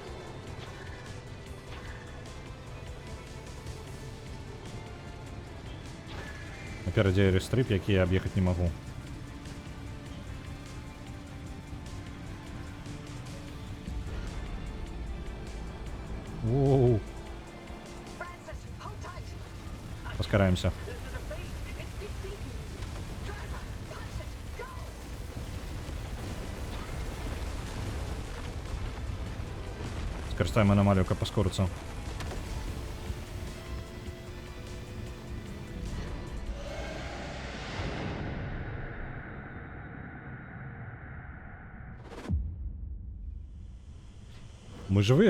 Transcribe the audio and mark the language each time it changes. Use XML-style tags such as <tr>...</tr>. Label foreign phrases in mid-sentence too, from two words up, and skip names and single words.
<be>Наперадзе рестрып, які я аб'ехаць не магу. Воу.</be> <en>Francis, hold tight.</en> <be>Паскараемся.</be> <en>This is a fake. It's beating. Driver, punch it. Go.</en> <be>Скористаем аномалію, каб паскорыцца.</be> <ru>Мы живые.</ru>